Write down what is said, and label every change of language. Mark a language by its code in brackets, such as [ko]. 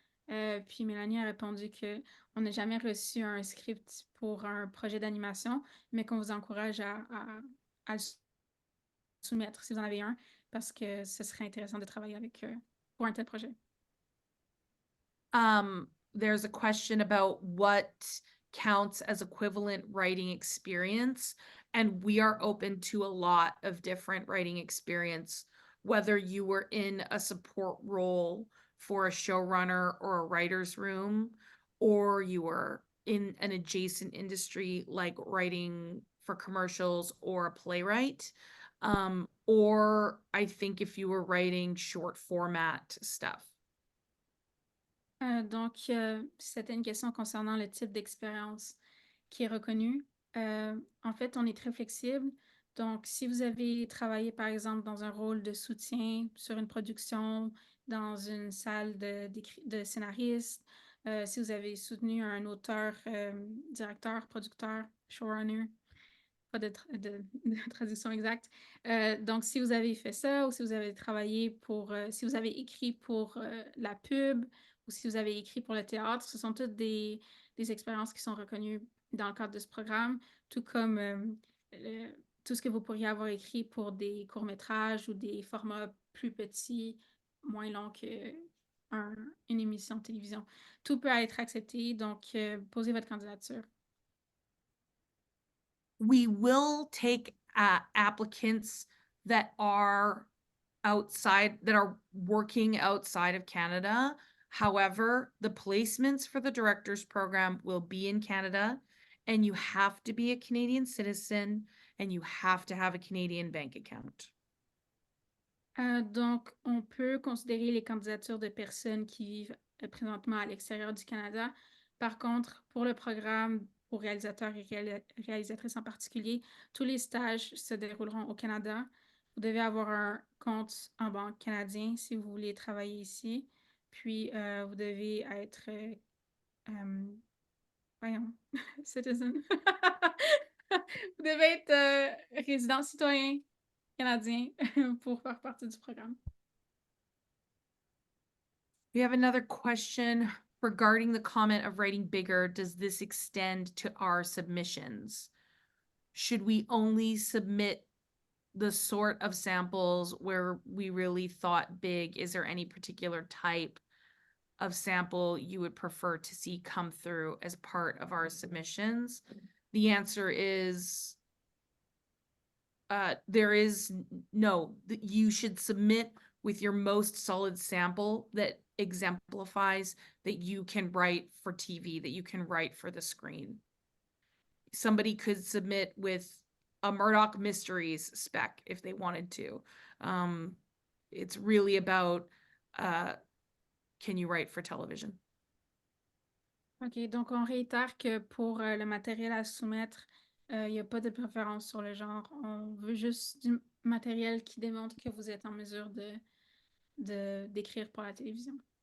[fr] Puis Mélanie a répondu qu'on n'a jamais reçu un script pour un projet d'animation, mais qu'on vous encourage à le soumettre si vous en avez un, parce que ce serait intéressant de travailler avec pour un tel projet. [en] There's a question about what counts as equivalent writing experience, and we are open to a lot of different writing experience, whether you were in a support role for a showrunner or a writer's room, or you were in an adjacent industry like writing for commercials or a playwright. Or I think if you were writing short format stuff. [fr] Donc, c'était une question concernant le type d'expérience qui est reconnu. En fait, on est très flexible. Donc, si vous avez travaillé, par exemple, dans un rôle de soutien sur une production, dans une salle de scénariste, si vous avez soutenu un auteur, directeur, producteur, showrunner, pas de traduction exacte. Donc, si vous avez fait ça ou si vous avez travaillé pour, si vous avez écrit pour la pub ou si vous avez écrit pour le théâtre, ce sont toutes des expériences qui sont reconnues dans le cadre de ce programme, tout comme tout ce que vous pourriez avoir écrit pour des courts-métrages ou des formats plus petits, moins longs qu'une émission de télévision. Tout peut être accepté, donc posez votre candidature. [en] We will take applicants that are outside, that are working outside of Canada. However, the placements for the director's program will be in Canada, and you have to be a Canadian citizen and you have to have a Canadian bank account. [fr] Donc, on peut considérer les candidatures de personnes qui vivent présentement à l'extérieur du Canada. Par contre, pour le programme pour réalisateurs et réalisatrices en particulier, tous les stages se dérouleront au Canada. Vous devez avoir un compte en banque canadien si vous voulez travailler ici. Puis, vous devez être voyons, citizen. Vous devez être résident citoyen canadien pour faire partie du programme. [en] We have another question regarding the comment of writing bigger. Does this extend to our submissions? Should we only submit the sort of samples where we really thought big? Is there any particular type of sample you would prefer to see come through as part of our submissions? The answer is there is no. You should submit with your most solid sample that exemplifies that you can write for TV, that you can write for the screen. Somebody could submit with a Murdoch Mysteries spec if they wanted to. It's really about can you write for television? [fr] OK, donc on réitère que pour le matériel à soumettre, il n'y a pas de préférence sur le genre. On veut juste du matériel qui démontre que vous êtes en mesure d'écrire pour la télévision.